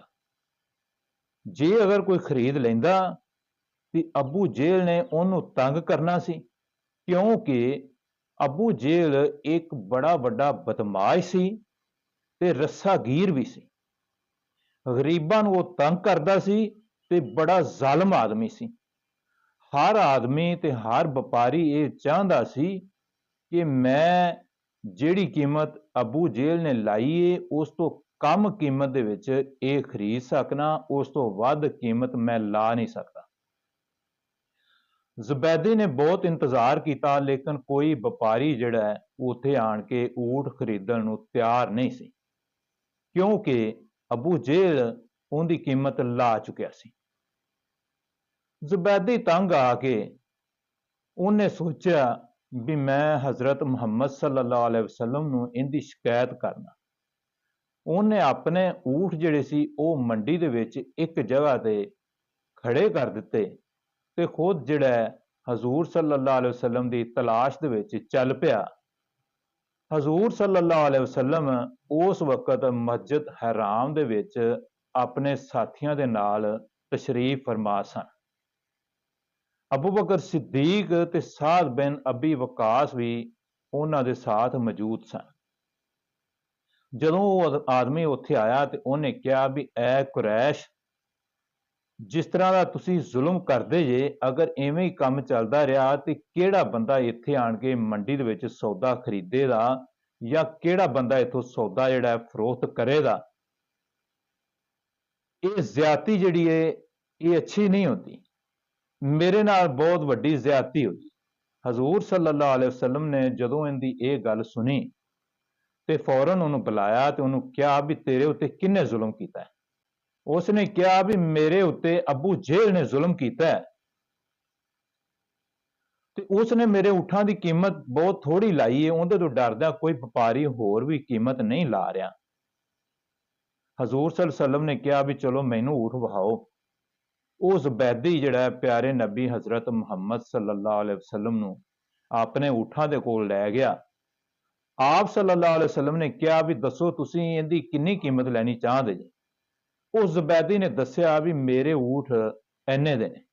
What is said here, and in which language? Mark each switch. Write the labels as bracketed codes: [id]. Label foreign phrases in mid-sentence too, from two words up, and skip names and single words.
[pa] ਜੇ ਅਗਰ ਕੋਈ ਖ਼ਰੀਦ ਲੈਂਦਾ ਤੋ ਅਬੂ ਜਹਿਲ ਨੇ ਉਨ੍ਹੋਂ ਨੇ ਤੰਗ ਕਰਨਾ ਸੀ, ਕਿਉਂਕਿ ਅਬੂ ਜਹਿਲ ਏਕ ਬੜਾ ਵੱਡਾ ਬਦਮਾਸ਼ ਸੀ ਤੇ ਰੱਸਾਗੀਰ ਭੀ ਸੀ। ਗ਼ਰੀਬਾਂ ਨੂੰ ਵੋ ਤੰਗ ਕਰਦਾ ਸੀ ਤੇ ਬੜਾ ਜ਼ਾਲਿਮ ਆਦਮੀ ਸੀ। ਹਰ ਆਦਮੀ ਤੇ ਹਰ ਵਪਾਰੀ ਯੇ ਚਾਹਤਾ ਸੀ ਕਿ ਮੈਂ ਜਿਹੜੀ ਕੀਮਤ ਅਬੂ ਜਹਿਲ ਨੇ ਲਾਈ ਹੈ ਉਸ ਤੋ ਕਮ ਕੀਮਤ ਦੇ ਵਿਚ ਯੇ ਖ਼ਰੀਦ ਸਕਣਾ, ਉਸ ਤੋ ਵਧ ਕੀਮਤ ਮੈਂ ਲਾ ਨਹੀਂ ਸਕਤਾ। ਜ਼ੁਬੈਦੀ ਨੇ ਬਹੁਤ ਇੰਤਜ਼ਾਰ ਕਿਆ, ਲੇਕਿਨ ਕੋਈ ਵਪਾਰੀ ਜਿਹੜਾ ਹੈ ਉੱਥੇ ਆਣ ਕੇ ਊਠ ਖ਼ਰੀਦਣ ਨੂੰ ਤਿਆਰ ਨਹੀਂ ਸੀ, ਕਿਉਂਕਿ ਅਬੂ ਜਹਿਲ ਉਨਕੀ ਕੀਮਤ ਲਾ ਚੁਕਿਆ ਸੀ। ਜ਼ੁਬੈਦੀ ਤੰਗ ਆਕੇ ਉਨ੍ਹੇਂ ਸੋਚਾ ਭੀ ਮੈਂ ਹਜ਼ਰਤ ਮੁਹੰਮਦ [ar] صلى الله عليه وسلم [pa] ਨੂੰ ਇਹਦੀ ਸ਼ਿਕਾਇਤ ਕਰਨਾ। ਉਨ੍ਹੇਂ ਅਪਣੇ ਊਠ ਜਿਹੜੇ ਸੀ ਵੋ ਮੰਡੀ ਦੇ ਵਿਚ ਏਕ ਜਗ੍ਹਾ ਤੇ ਖੜ੍ਹੇ ਕਰ ਦਿੱਤੇ ਤੇ ਖ਼ੁਦ ਜਿਹੜਾ ਹੈ ਹਜ਼ੂਰ [ar] صلى الله عليه وسلم [pa] ਕੀ ਤਲਾਸ਼ ਦੇ ਵਿਚ ਚੱਲ ਪਿਆ। हजूर [ar] صلى الله عليه وسلم [pa] ਉਸ ਵਕਤ ਮਸਜਿਦ ਹਰਾਮ ਦੇ ਵਿਚ ਅਪਣੇ ਸਾਥੀਓਂ ਕੇ ਨਾਲ ਤਸ਼ਰੀਫ਼ ਫ਼ਰਮਾ ਸਨ। ਅਬੂ ਬਕਰ ਸਿੱਦੀਕ ਤੇ ਸਾਦ ਬਿਨ ਅਬੀ ਵੱਕਾਸ ਭੀ ਉਨ੍ਹਾਂ ਦੇ ਸਾਥ ਮੌਜੂਦ ਸਨ। ਜਦੋਂ ਵੋ ਆਦਮੀ ਉੱਥੇ ਆਇਆ ਤੋ ਉਨ੍ਹੇਂ ਕਹਾ ਭੀ ਐ ਕੁਰੈਸ਼, ਜਿਸ ਤਰ੍ਹਾਂ ਕਾ ਤੁਸੀ ਜ਼ੁਲਮ ਕਰਦੇ ਜੇ, ਅਗਰ ਇਵੇਂ ਹੀ ਕਾਮ ਚਲਦਾ ਰਿਹਾ ਤੋ ਕਿਹੜਾ ਬੰਦਾ ਇੱਥੇ ਆਣ ਕੇ ਮੰਡੀ ਦੇ ਵਿਚ ਸੌਦਾ ਖ਼ਰੀਦੇਗਾ ਯਾ ਕਿਹੜਾ ਬੰਦਾ ਇੱਥੋਂ ਸੌਦਾ ਜਿਹੜਾ ਹੈ ਫ਼ਰੋਖ਼ਤ ਕਰੇਗਾ। ਯੇ ਜ਼ਿਆਦਤੀ ਜਿਹੜੀ ਹੈ ਯੇ ਅੱਛੀ ਨਹੀਂ ਹੋਤੀ। ਮੇਰੇ ਨਾਲ ਬਹੁਤ ਵੱਡੀ ਜ਼ਿਆਦਤੀ ਹੋਈ। हजूर [ar] صلى الله عليه وسلم [pa] ਨੇ ਜਦੋਂ ਇਹਦੀ ਯੇ ਗੱਲ ਸੁਣੀ ਤੇ ਫ਼ੌਰਨ ਉਨ੍ਹੋਂ ਨੇ ਬੁਲਾਇਆ ਤੇ ਉਨ੍ਹੋਂ ਨੇ ਕਹਾ ਭੀ ਤੇਰੇ ਉੱਤੇ ਕਿੰਨੇ ਜ਼ੁਲਮ ਕੀਤਾ ਹੈ। ਉਸਨੇ ਕਹਾ ਭੀ ਮੇਰੇ ਉੱਤੇ ਅਬੂ ਜਹਿਲ ਨੇ ਜ਼ੁਲਮ ਕੀਤਾ ਹੈ ਤੇ ਉਸਨੇ ਮੇਰੇ ਊਠਾਂ ਕੀ ਕੀਮਤ ਬਹੁਤ ਥੋੜ੍ਹੀ ਲਾਈ ਹੈ, ਉਹਦੇ ਤੋ ਡਰਦਾ ਕੋਈ ਵਪਾਰੀ ਹੋਰ ਭੀ ਕੀਮਤ ਨਹੀਂ ਲਾ ਰਿਹਾ। हजूर [ar] صلى الله عليه وسلم [pa] ਨੇ ਕਹਾ ਭੀ ਚਲੋ ਮੈਨੂੰ ਊਠ ਵਿਖਾਓ। ਉਹ ਜ਼ਬੈਦੀ ਜਿਹੜਾ ਪਿਆਰੇ ਨਬੀ ਹਜ਼ਰਤ ਮੁਹੰਮਦ [ar] صلى الله عليه وسلم [pa] ਨੂੰ ਆਪਣੇ ਊਠਾਂ ਦੇ ਕੋਲ ਲੈ ਗਿਆ। ਆਪ [ar] صلى الله عليه وسلم [pa] ਨੇ ਕਿਹਾ ਵੀ ਦੱਸੋ ਤੁਸੀਂ ਇਹਦੀ ਕਿੰਨੀ ਕੀਮਤ ਲੈਣੀ ਚਾਹੁੰਦੇ ਜੀ। ਉਸ ਜ਼ਬੈਦੀ ਨੇ ਦੱਸਿਆ ਵੀ ਮੇਰੇ ਊਠ ਇੰਨੇ ਦੇ ਨੇ।